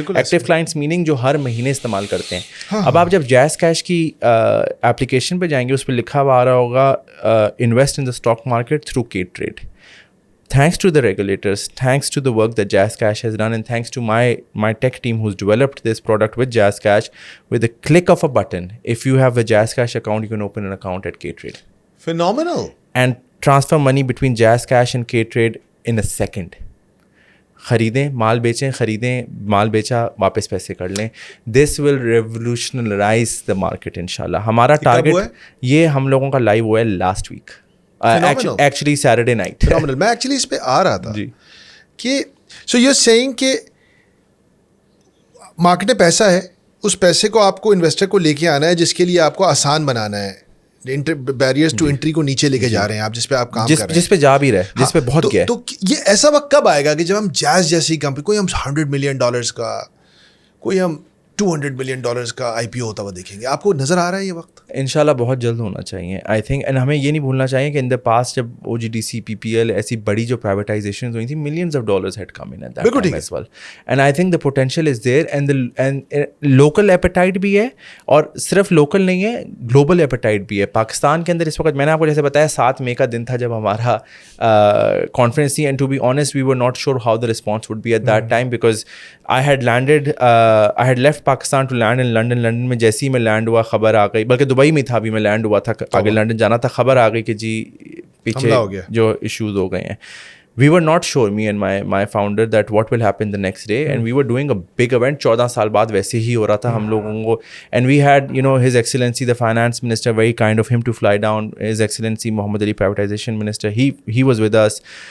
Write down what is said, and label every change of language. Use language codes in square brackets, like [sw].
[en] Active clients meaning [ur] جو ہر مہینے استعمال کرتے ہیں. اب آپ جب جیز کیش کی اپلیکیشن پہ جائیں گے, اس پہ لکھا ہوا آ رہا ہوگا [en] invest in the stock market through K-Trade. Thanks to the regulators, thanks to the work that JazzCash has done, and thanks to my tech team who's developed this product with JazzCash, with a click of a button, if you have a JazzCash account, you can open an account at K-Trade. Phenomenal. And transfer money between JazzCash and K-Trade in a second. [ur] خریدیں مال بیچیں, خریدیں مال بیچا واپس پیسے کر لیں. [en] This will revolutionize the market انشاءاللہ. [ur] ہمارا target یہ ہم لوگوں کا لائیو ہوا ہے [en] Last week, actually Saturday night. [ur] میں ایکچولی اس پہ آ رہا تھا کہ [en] so you seeing [ur] کہ مارکیٹ میں پیسہ ہے, اس پیسے کو آپ کو انویسٹر کو لے کے آنا ہے, جس کے لیے آپ کو آسان بنانا ہے, [en] barriers to entry [ur] کو نیچے لے کے جا رہے ہیں آپ, جس پہ آپ کام کر رہے ہیں, جس پہ جا بھی رہے, جس پہ بہت گیا. تو یہ ایسا وقت کب آئے گا کہ جب ہم جیز جیسی کمپنی, کوئی ہم $100 million کا, کوئی ہم $200 million کا IPO ہوتا ہوا دیکھیں گے, آپ کو نظر آ رہا ہے یہ وقت؟ انشاءاللہ بہت جلد ہونا چاہیے [en] I think. [ur] اینڈ ہمیں یہ نہیں بھولنا چاہیے کہ [en] in the past [ur] جب OGDC PPL ایسی بڑی جو پرائیویٹائزیشن ہوئی تھی, [en] millions of dollars had come in at that time as well. And I think the potential is there, and local appetite [ur] بھی ہے, اور صرف لوکل نہیں ہے, [en] global appetite [ur] بھی ہے. پاکستان کے اندر اس وقت میں نے آپ کو جیسے بتایا 7 مئی کا دن تھا جب ہمارا کانفرنس تھی, [en] and to be honest we were not sure how the response would be at that time, because I had left Pakistan to land in London. [ur] London میں جیسے ہی میں لینڈ ہوا خبر آ گئی, بلکہ دبئی میں تھا, ابھی میں لینڈ ہوا تھا, آگے لنڈن جانا تھا, خبر آ گئی کہ جی پیچھے جو ایشوز ہو گئے ہیں. [en] We were not sure, me and my founder, that what will happen the next day, and we were doing a big event. [ur] 14 سال بعد ویسے ہی ہو رہا تھا ہم لوگوں کو, [en] and we had, His Excellency the Finance Minister, very kind of him to fly down. His Excellency Mohammed Ali Privatization Minister, he was with us.